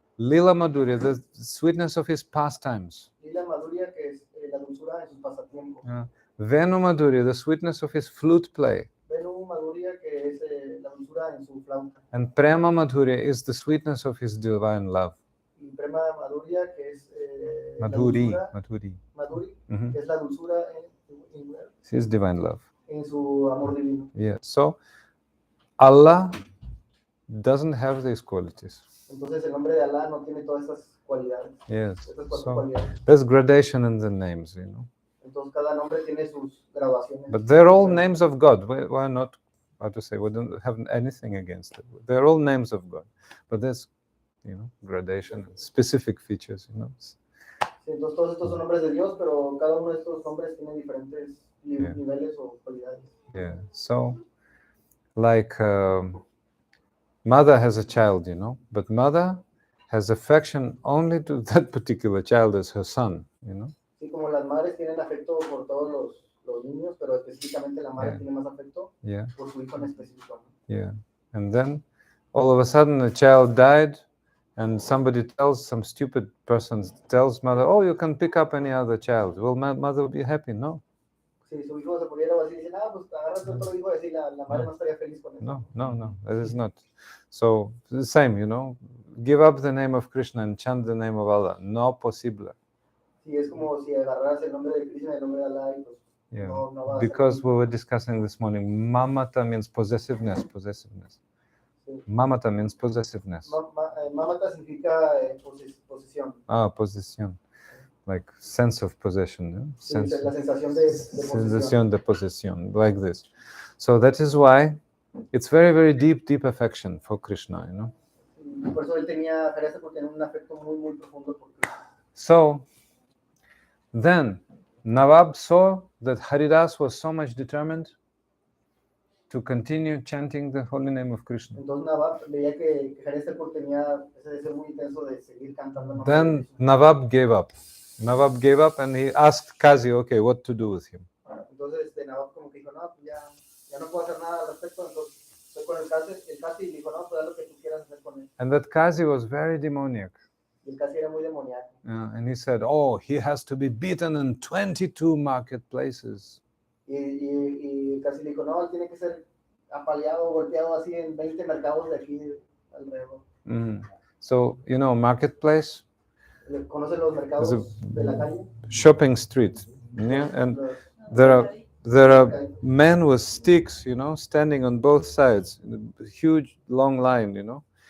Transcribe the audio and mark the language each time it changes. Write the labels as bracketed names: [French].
[English] Lila Madhurya, the sweetness of his pastimes. [Spanish] Lila Madhurya, que es la dulzura en sus pasatiempos. [English] Venu Madhurya, the sweetness of his flute play. [Spanish] Venu Madhurya, que es la dulzura en su flauta. [English] And Prema Madhurya is the sweetness of his divine love. [Spanish] Y Prema Madhurya, que es Madhuri, Madhuri, Mhm. que es la dulzura [English] His divine love. [Spanish] en su amor divino. [English] Yeah. So Allah doesn't have these qualities. [Spanish] Entonces el nombre de Alá no tiene todas estas cualidades. [English] Yes. [Spanish] Estas 4 [English] So [Spanish] cualidades. [English] there's gradation in the names, you know. [Spanish] Entonces cada nombre tiene sus graduaciones. [English] But they're all names of God. Why not? How to say? We don't have anything against it. They're all names of God. But there's, you know, gradation, specific features, you know. [Spanish] Sí, entonces todos estos son nombres de Dios, pero cada uno de estos nombres tiene diferentes niveles o cualidades. [English] Yeah. So, like mother has a child, you know, but mother has affection only to that particular child as her son, you know. [Spanish] Sí, como las madres tienen afecto por todos los niños, pero específicamente la madre tiene más afecto por su hijo en específico. [English] Yeah. And then all of a sudden the child died, and some stupid person tells mother, oh, you can pick up any other child. Will mother be happy? No. [Spanish] Si su hijo se muriera o así, dicen, pues agárrate otro hijo, así la madre no estaría feliz con eso. [English] No, that is not. So the same, you know, give up the name of Krishna and chant the name of Allah. [Spanish] No posible. Sí, es como si agarraras el nombre de Krishna y el nombre de Allah y pues no va a [English] Because we were discussing this morning, mamata means possessiveness. Sí. Mamata means possessiveness. [Spanish] Mamata significa posesión. [English] Posesión. Like sense of possession. Yeah? [Spanish] Sí, la sensación de posesión, [English] like this. So that is why it's very, very deep affection for Krishna, you know. [Spanish] Y por eso él tenía un afecto muy profundo por Krishna. [English] So then Nawab saw that Haridas was so much determined to continue chanting the holy name of Krishna. [Spanish] Entonces Nawab veía que Haridasa tenía ese deseo muy intenso de seguir cantando. [English] Then Nawab gave up. Nawab gave up and he asked Qazi, okay, what to do with him. [Spanish] Entonces Nawab como que dijo, no, ya no puedo hacer nada al respecto, entonces fue con el Qazi y dijo, no, pues haz lo que tú quieras hacer con él. [English] And that Qazi was very demoniac. [Spanish] Y el Qazi era muy demoníaco. [English] And he said, oh, he has to be beaten in 22 marketplaces. [Spanish] Y el Qazi dijo, no, él tiene que ser apaleado, golpeado así en 20 mercados de aquí alrededor. [English] So, you know, marketplace? [Spanish] ¿Conocen los mercados de la calle? [English] Shopping street, yeah, and there are men with sticks, you know, standing on both sides, a huge long line, you know.